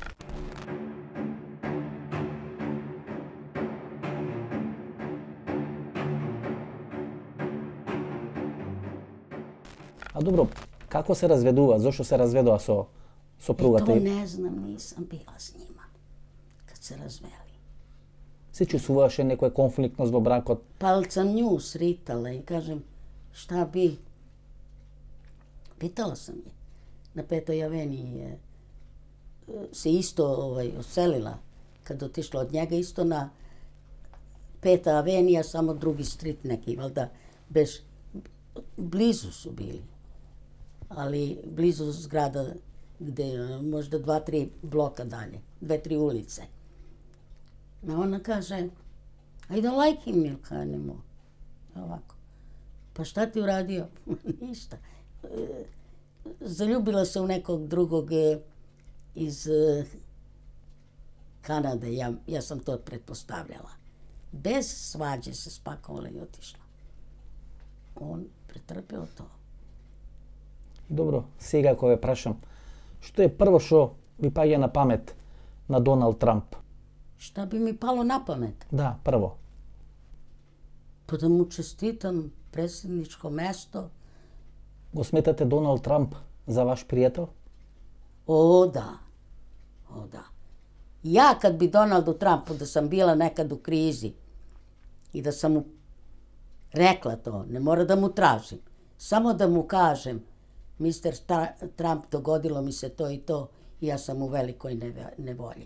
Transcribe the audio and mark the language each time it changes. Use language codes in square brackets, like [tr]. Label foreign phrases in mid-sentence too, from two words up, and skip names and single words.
[mk] A dobro, kako se razvedува? Zašto se razvedova so supruga? [sr] To ne znam, nisam bila s njima kad se razveli. [mk] Se čustvуваше некоја конфликтност во бракот? [sr] Pa sam nju sritala i kažem šta bi. Pitala sam je. Na Petoj aveniji je se isto oselila kad otišla od njega, isto na Peta avenija, samo drugi street neki, valjda blizu su bili, ali blizu zgrada gde možda 2-3 bloka dalje, 2-3 ulice. A ona kaže, [en] I don't like him, Milka, anymore. [sr] Ovako. Pa šta ti uradio? Ništa. Zaljubila se u nekog drugog iz Kanade, ja sam to pretpostavljala. Bez svađe se spakovala i otišla. On pretrpeo to. Dobro, [mk] сега кога ве прашам, што е прво што ви паѓа на памет на Доналд Трамп? [sr] Šta bi mi palo na pamet? [mk] Да, прво. [sr] Pa da mu čestitam predsjedničko mesto. [mk] Го сметате Доналд Трамп за ваш пријател? [sr] O da, o da. Ja kad bi Donaldu Trumpu, da sam bila nekad u krizi i da sam mu rekla to, ne mora da mu tražim, samo da mu kažem, Mr. Trump, dogodilo mi se to i to i ja sam u velikoj nevolji.